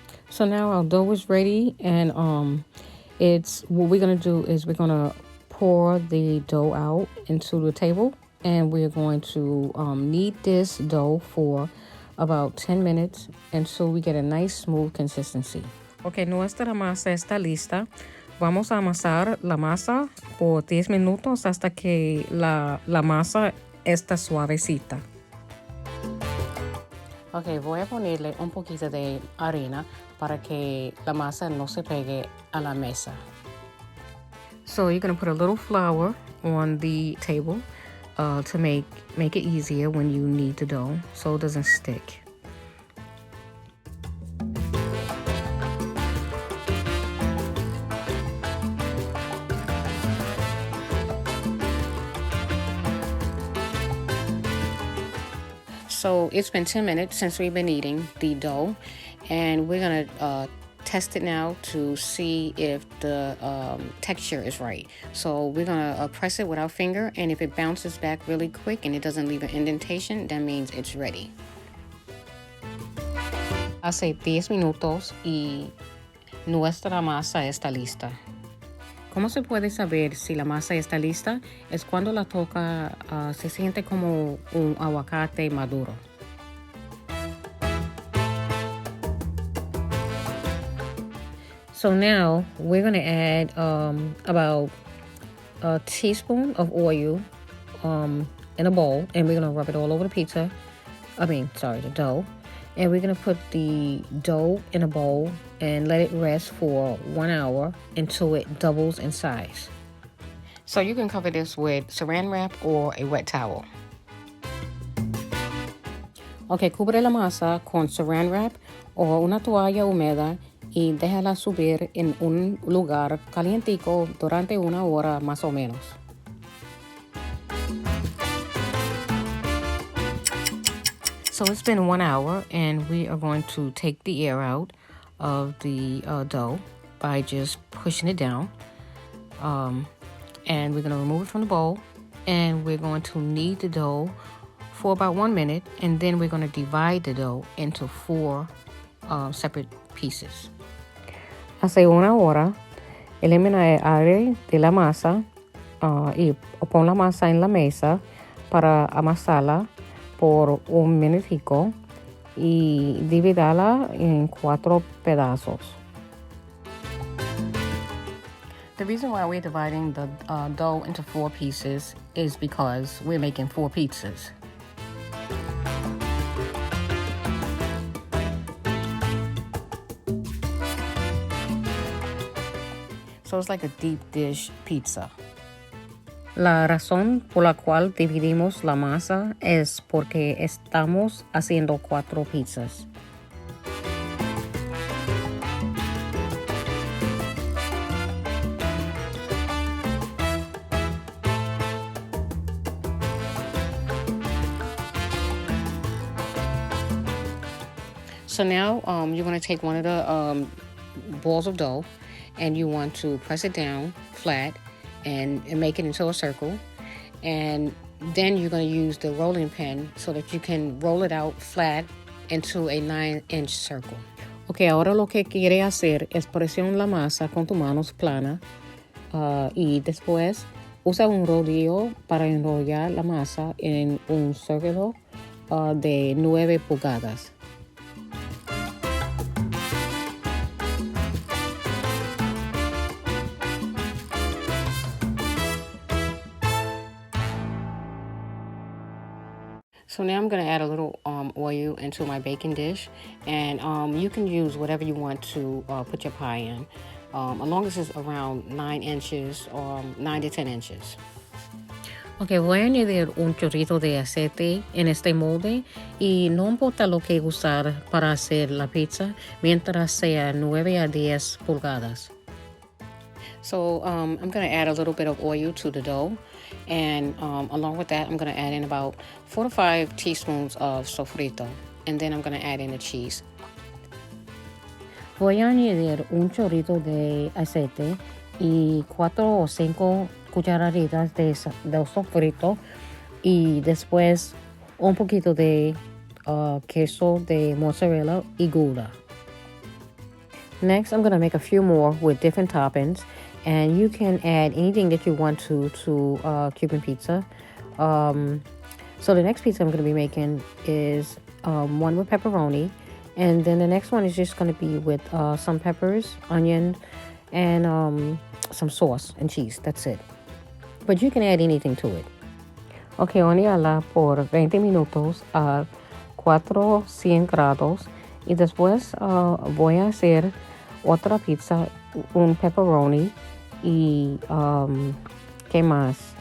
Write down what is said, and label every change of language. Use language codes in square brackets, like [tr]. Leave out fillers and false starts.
[en] So now our dough is ready, and it's what we're gonna do is we're gonna pour the dough out into the table, and we're going to knead this dough for about 10 minutes until we get a nice smooth consistency. [es] Okay, nuestra masa está lista. Vamos a amasar la masa por 10 minutos hasta que la masa está suavecita. Ok, voy a ponerle un poquito de harina para que la masa no se pegue a la mesa. [en] So you're going to put a little flour on the table to make it easier when you knead the dough so it doesn't stick. So it's been 10 minutes since we've been kneading the dough, and we're gonna test it now to see if the texture is right. So we're gonna press it with our finger, and if it bounces back really quick and it doesn't leave an indentation, that means it's ready. [es] Hace 10 minutos y nuestra masa está lista. ¿Cómo se puede saber si la masa está lista? Es cuando la toca, se siente como un aguacate maduro. [en] So now we're going to add about a teaspoon of oil in a bowl, and we're going to rub it all over the dough. And we're going to put the dough in a bowl and let it rest for 1 hour until it doubles in size. So you can cover this with saran wrap or a wet towel. [es] Ok, cubre la masa con saran wrap o una toalla húmeda y déjala subir en un lugar calientico durante 1 hora más o menos. [en] So it's been 1 hour, and we are going to take the air out of the dough by just pushing it down. And we're going to remove it from the bowl, and we're going to knead the dough for about 1 minute, and then we're going to divide the dough into 4 separate pieces. [es] Hace 1 hora, elimina el aire de la masa y pon la masa en la mesa para amasarla por 1 minutico y divídala en 4 pedazos. [en] The reason why we're dividing the dough into 4 pieces is because we're making 4 pizzas. So it's like a deep dish pizza. [es] La razón por la cual dividimos la masa es porque estamos haciendo 4 pizzas. [en] So now you're going to take one of the balls of dough, and you want to press it down flat and make it into a circle, and then you're going to use the rolling pin so that you can roll it out flat into a 9-inch circle. [es] Ok, ahora lo que quiere hacer es presionar la masa con tus manos plana y después usa un rodillo para enrollar la masa en un círculo de 9 pulgadas. [en] So now I'm going to add a little oil into my baking dish, and you can use whatever you want to put your pie in, as long as it's around 9 inches or 9 to 10 inches. [es] Ok, voy a añadir un chorrito de aceite en este molde y no importa lo que usar para hacer la pizza mientras sea 9 a 10 pulgadas. [en] So I'm going to add a little bit of oil to the dough, and along with that I'm going to add in about 4 to 5 teaspoons of sofrito, and then I'm going to add in the cheese. [es] Voy a añadir un chorrito de aceite y 4 o 5 cucharaditas de sofrito y después un poquito de queso de mozzarella y gouda. [en] Next, I'm going to make a few more with different toppings, and you can add anything that you want to Cuban pizza. So the next pizza I'm going to be making is one with pepperoni, and then the next one is just going to be with some peppers, onion, and some sauce and cheese. That's it. But you can add anything to it. [es] Okay, hornearla por 20 minutos a 400 grados y después voy a hacer otra pizza, un pepperoni y ¿qué más?